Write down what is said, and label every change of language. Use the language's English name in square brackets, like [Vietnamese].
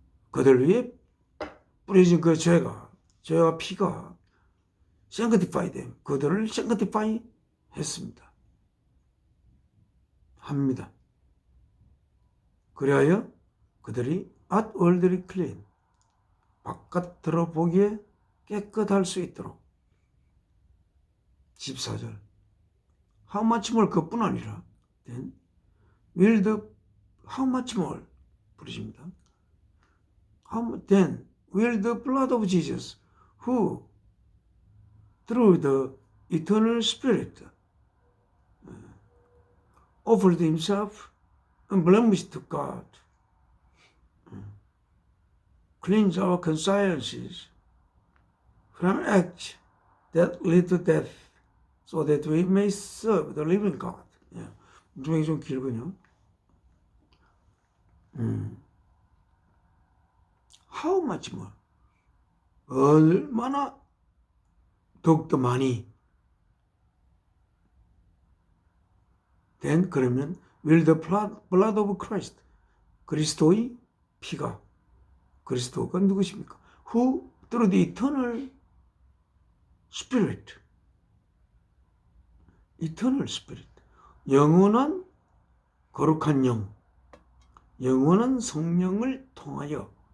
[Korean] 그들 위에 뿌려진 그 죄와 피가 [English] sanctify them, [Korean] 그들을 sanctify 했습니다. 합니다. 그리하여 그들이 [English] outwardly clean, [Korean] 바깥으로 보기에 깨끗할 수 있도록. [English] 14절 How much more, [Korean] 그뿐 아니라 [English] then will the how much more [Korean] 부르십니다. [English] Then will the blood of Jesus, who through the eternal Spirit offered himself unblemished to God, cleanse our consciences from acts that lead to death, so that we may serve the living God. [Korean] 문장이 좀 길군요. [English] How much more? [Korean] 얼마나 더욱더 많이. [English] Then [Korean] 그러면 [English] will the blood of Christ, [Korean] 그리스도의 피가, 그리스도가 누구십니까? [English] Who through the eternal Spirit, eternal Spirit, [Korean] 영원한 거룩한 영, 영원한 성령을 통하여